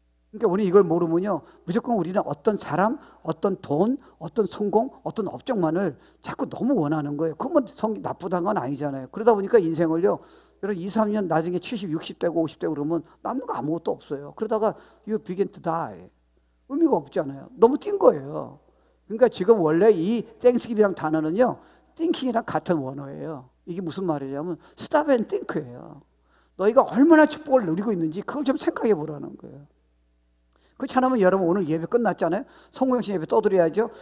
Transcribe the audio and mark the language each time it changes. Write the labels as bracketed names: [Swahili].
[Korean] 그러니까 우리 이걸 모르면요, 무조건 우리는 어떤 사람, 어떤 돈, 어떤 성공, 어떤 업적만을 자꾸 너무 원하는 거예요. 그건 나쁘다는 건 아니잖아요. 그러다 보니까 인생을요, 여러분 2, 3년 나중에 70, 60대고 50대고 그러면 남는 거 아무것도 없어요. [English] 그러다가 you begin to die. [Korean] 의미가 없잖아요. 너무 뛴 거예요. 그러니까 지금 원래 이 땡스기비랑 단어는요, thinking이랑 같은 원어예요. 이게 무슨 말이냐면 [English] stop and think [Korean] 예요. 너희가 얼마나 축복을 누리고 있는지 그걸 좀 생각해 보라는 거예요. 그렇지 않으면 여러분 오늘 예배 끝났잖아요. 성공영신 예배 또 드려야죠.